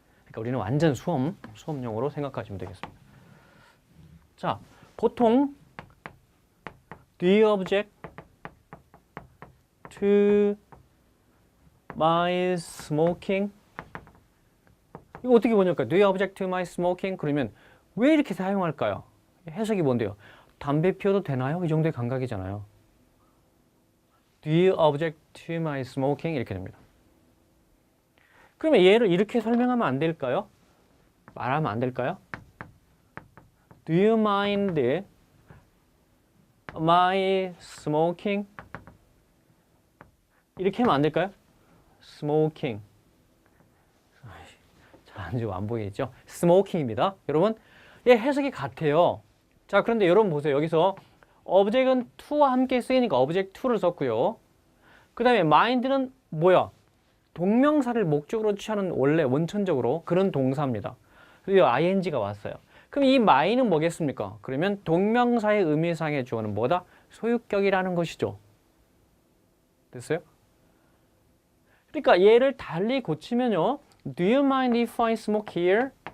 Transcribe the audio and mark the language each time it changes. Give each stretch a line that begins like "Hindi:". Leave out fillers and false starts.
Korean: 그러니까 우리는 완전 수험용으로 생각하시면 되겠습니다. 자, 보통
English: do you object to my smoking?
Korean: 이거 어떻게 번역할까요?
English: Do you object to my smoking?
Korean: 그러면 왜 이렇게 사용할까요? 해석이 뭔데요? 담배 피워도 되나요? 이 정도의 감각이잖아요.
English: Do you object to my smoking?
Korean: 이렇게 됩니다. 그러면 얘를 이렇게 설명하면 안 될까요? 말하면 안 될까요?
English: Do you mind my smoking?
Korean: 이렇게 하면 안 될까요? smoking. 잘 안 보이겠죠? smoking입니다. 여러분, 얘 해석이 같아요. 자, 그런데 여러분 보세요. 여기서 object은 to와 함께 쓰이니까 object to를 썼고요. 그 다음에 mind는 뭐야? 동명사를 목적으로 취하는 원래 원천적으로 그런 동사입니다. 그리고 ing가 왔어요. 그럼 이 my는 뭐겠습니까? 그러면 동명사의 의미상의 주어는 뭐다? 소유격이라는 것이죠. 됐어요? 그러니까 얘를 달리 고치면요.
English: Do you mind if I smoke here?